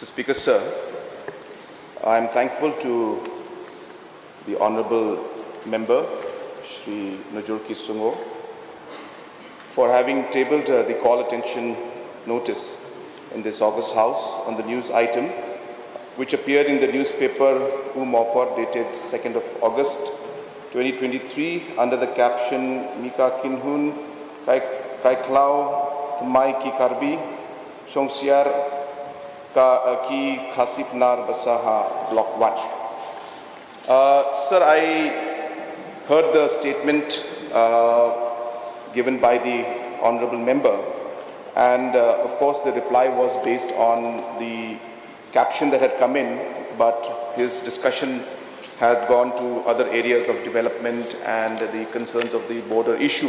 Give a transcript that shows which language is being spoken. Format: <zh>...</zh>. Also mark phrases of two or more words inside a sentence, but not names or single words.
<en>Speaker, sir, I am thankful to the Honourable Member, Shri Nujurki Sungo, for having tabled the call attention notice in this August House on the news item, which appeared in the newspaper Umopor dated 2nd of August 2023 under the caption Mika Kinhun Pynkhlaiñ Thymmai ki Karbi Shongsiar ki Khasi Pahara Basaha Block 1. Sir, I heard the statement given by the Honourable Member, and of course the reply was based on the caption that had come in, but his discussion had gone to other areas of development and the concerns of the border issue.</en>